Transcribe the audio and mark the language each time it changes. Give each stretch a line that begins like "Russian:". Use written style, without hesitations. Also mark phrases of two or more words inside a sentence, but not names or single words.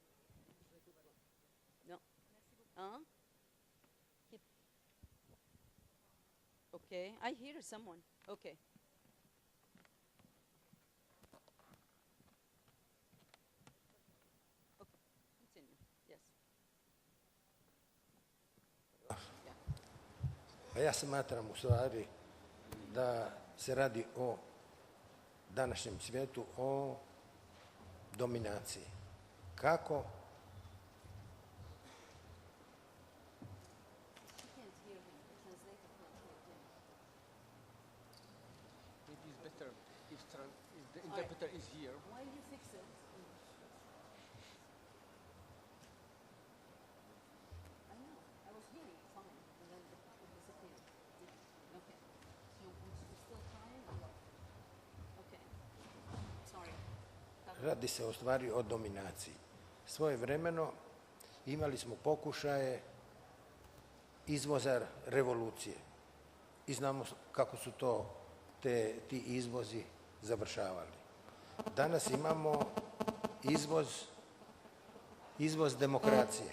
English: No. Okay, I hear someone. Okay.
Croatian: A ja smatram u stvari da se radi o današnjem svijetu, o dominaciji. Kako?
English: Maybe it's better if the interpreter is here. Why do you fix it? I know. I was hearing it fine, and then it disappeared. Okay. So we're still trying or what? Okay. Sorry.
Croatian: Radi se o stvari o dominaciji. Svojevremeno imali smo pokušaje izvoza revolucije i znamo kako su ti izvozi završavali. Danas imamo izvoz izvoz demokracije.